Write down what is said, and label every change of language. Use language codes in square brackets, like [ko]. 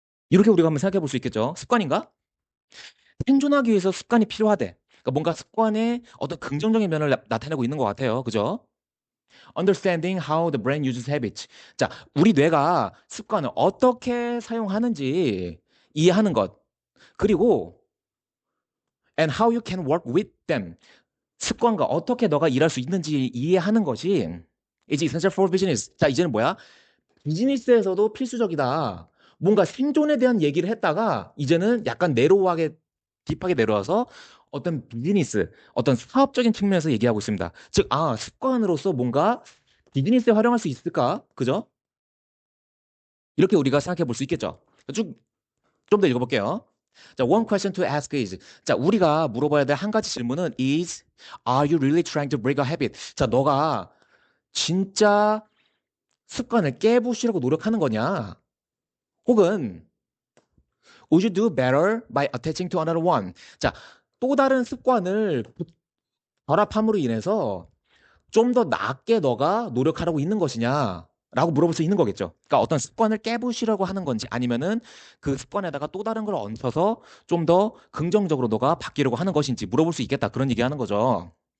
[ko] 이렇게 우리가 한번 생각해 볼 수 있겠죠. 습관인가? 생존하기 위해서 습관이 필요하대. 그러니까 뭔가 습관의 어떤 긍정적인 면을 나타내고 있는 것 같아요. 그죠? [en] Understanding how the brain uses habits. [ko] 자, 우리 뇌가 습관을 어떻게 사용하는지 이해하는 것. 그리고 [en] and how you can work with them. [ko] 습관과 어떻게 너가 일할 수 있는지 이해하는 것이 [en] is essential for business. [ko] 자, 이제는 뭐야? 비즈니스에서도 필수적이다. 뭔가 생존에 대한 얘기를 했다가 이제는 약간 내로하게 딥하게 내려와서 어떤 비즈니스, 어떤 사업적인 측면에서 얘기하고 있습니다. 즉, 습관으로서 뭔가 비즈니스에 활용할 수 있을까? 그죠? 이렇게 우리가 생각해 볼 수 있겠죠. 쭉 좀 더 읽어볼게요. [en] 자, one question to ask is. [ko] 자, 우리가 물어봐야 될 한 가지 질문은 [en] is, are you really trying to break a habit? [ko] 자, 너가 진짜 습관을 깨부시려고 노력하는 거냐? [en] 혹은 would you do better by attaching to another one? [ko] 자, 또 다른 습관을 결합함으로 인해서 좀 더 낫게 너가 노력하라고 있는 것이냐? 라고 물어볼 수 있는 거겠죠. 그러니까 어떤 습관을 깨부시려고 하는 건지 아니면은 그 습관에다가 또 다른 걸 얹혀서 좀 더 긍정적으로 너가 바뀌려고 하는 것인지 물어볼 수 있겠다. 그런 얘기 하는 거죠.